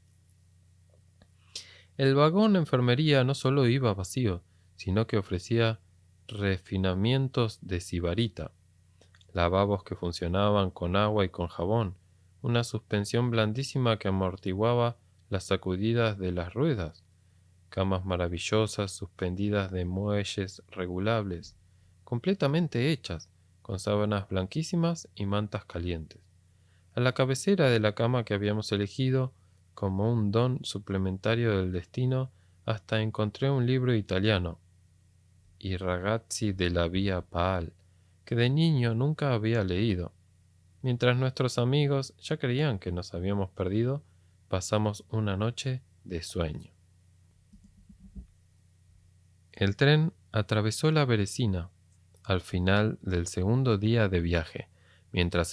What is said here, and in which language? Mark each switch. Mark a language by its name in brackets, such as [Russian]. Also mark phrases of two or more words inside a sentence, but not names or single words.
[Spanish] El vagón de enfermería no solo iba vacío, sino que ofrecía refinamientos de sibarita, lavabos que funcionaban con agua y con jabón, una suspensión blandísima que amortiguaba las sacudidas de las ruedas, camas maravillosas suspendidas de muelles regulables, completamente hechas, con sábanas blanquísimas y mantas calientes. A la cabecera de la cama que habíamos elegido, como un don suplementario del destino, hasta encontré un libro italiano, I ragazzi della via Paal, que de niño nunca había leído. Mientras nuestros amigos ya creían que nos habíamos perdido, pasamos una noche de sueño. El tren atravesó la Beresina al final del segundo día de viaje, mientras